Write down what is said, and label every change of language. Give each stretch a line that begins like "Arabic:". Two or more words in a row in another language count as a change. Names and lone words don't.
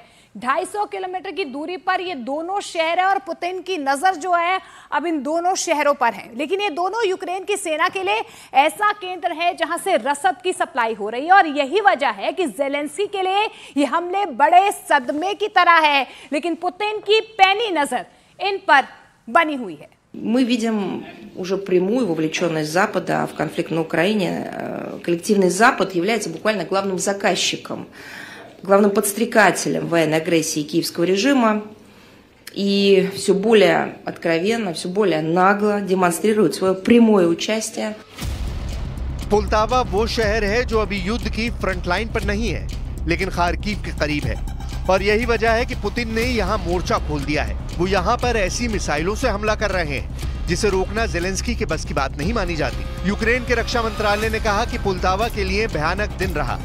Hindi: 250 किलोमीटर की दूरी पर ये दोनों शहर है और पुतिन की नजर जो है अब इन दोनों शहरों पर है। लेकिन ये दोनों यूक्रेन की सेना के लिए ऐसा केंद्र है जहां से रसद की सप्लाई हो रही है और यही वजह है कि ज़ेलेंस्की के लिए ये हमले बड़े सदमे की तरह है, लेकिन पुतिन की पैनी नजर इन पर बनी हुई है।
Russian: Мы видим уже прямую вовлеченность Запада в конфликт на Украине. Коллективный Запад является буквально главным заказчиком, главным подстрекателем военной агрессии киевского режима и все более откровенно, все более нагло демонстрирует свое прямое участие.
Hindi: पोल्टावा वो शहर है जो अभी युद्ध की
English: front line
Hindi: पर नहीं है, लेकिन खार्किव के करीब है, और यही वजह है कि पुतिन ने यहाँ मोर्चा खोल दिया है। वो यहाँ पर ऐसी मिसाइलों से हमला कर रहे हैं जिसे रोकना ज़ेलेंस्की के बस की बात नहीं मानी जाती। यूक्रेन के रक्षा मंत्रालय ने कहा कि पोल्टावा के लिए भयानक दिन रहा।